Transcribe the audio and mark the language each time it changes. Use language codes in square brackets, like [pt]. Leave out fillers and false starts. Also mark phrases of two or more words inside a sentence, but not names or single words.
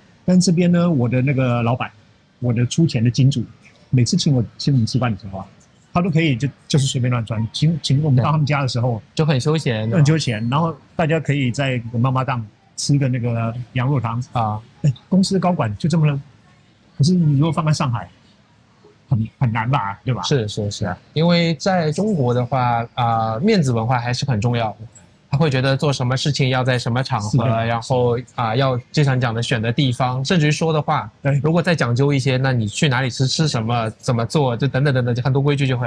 [zh] 但這邊呢，我的那個老闆，我的出錢的金主，每次請我們吃飯的時候啊，他都可以就是隨便亂穿。請我們到他們家的時候，就很休閒，很休閒。然後大家可以在媽媽檔吃個那個羊肉湯啊。公司的高管就這麼了。可是你如果放在上海，很難吧，对吧？是，因為在中國的話，面子文化還是很重要的。他會覺得做什麼事情要在什麼場合，然後要就像你講的選的地方，甚至於說的話，如果再講究一些，那你去哪裡吃什麼，怎麼做，就等等，很多規矩就會。